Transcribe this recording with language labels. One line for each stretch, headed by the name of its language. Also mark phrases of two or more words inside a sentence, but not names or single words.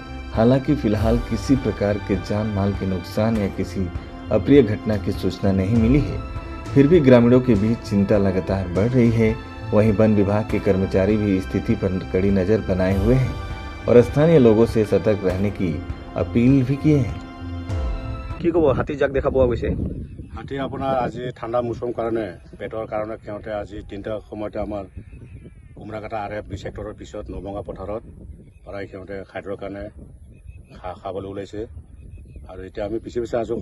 Hindi: हालांकि फिलहाल किसी प्रकार के जान माल के नुकसान या किसी अप्रिय घटना की सूचना नहीं मिली है। फिर भी ग्रामीणों के बीच चिंता लगातार बढ़ रही है। वहीं वन विभाग के कर्मचारी भी स्थिति पर कड़ी नजर बनाए हुए हैं और स्थानीय लोगों से सतर्क रहने की अपील भी किए हैं।
Assamese: কি কব হাতী যাক দেখা পোৱা গৈছে? হাতী আপোনাৰ আজি ঠাণ্ডা মৌচুমৰ কাৰণে পেটৰ কাৰণে সিহঁতে আজি 3টা সময়তে আমাৰ কুমৰাকাটা আৰএফ 2 সেক্টৰৰ পিছত নবঙা পথাৰত পৰাই সিহঁতে খাদ্যৰ কাৰণে খাবলৈ ওলাইছে। আৰু এতিয়া আমি পিছে পিছে আছো।